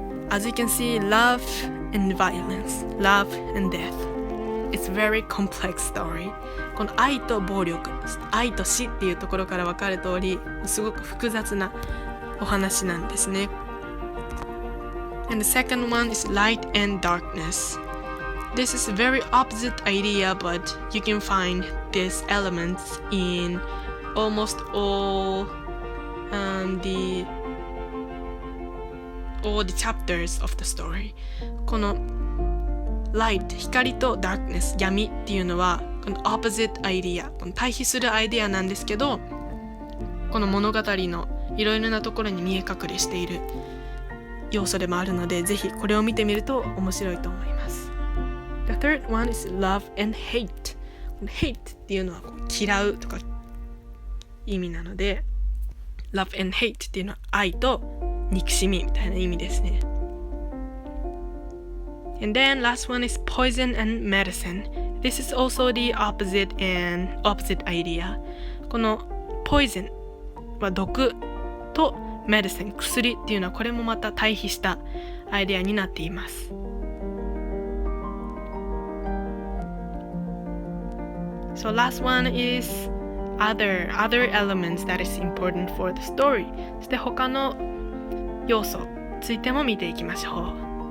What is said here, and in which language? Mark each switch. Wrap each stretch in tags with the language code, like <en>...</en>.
<en>As you can see, love and violence, love and death.It's a very complex story.</en> <ja>この愛と暴力、愛と死っていうところから分かる通り、すごく複雑なお話なんですね。</ja> <en>And the second one is light and darkness. This is a very opposite idea, but you can find these elements in almost all the chapters of the story.</en> <ja>このライト、光とダークネス、闇っていうのはこの</ja> <en>opposite idea、</en> <ja>この対比するアイデアなんですけど、この物語のいろいろなところに見え隠れしている要素でもあるので、ぜひこれを見てみると面白いと思います。</ja> <en>The third one is love and hate。</en> <ja>hate っていうのは嫌うとか意味なので、</ja> <en>love and hate</en> <ja>っていうのは愛と憎しみみたいな意味ですね。</ja> <en>And then last one is poison and medicine。 This is also the opposite idea。</en> <ja>この poison は毒と medicine 薬っていうのは、これもまた対比したアイデアになっています。</ja> <en>So last one is other elements that is important for the story。</en> <ja>そして他の要素についても見ていきましょう。</ja>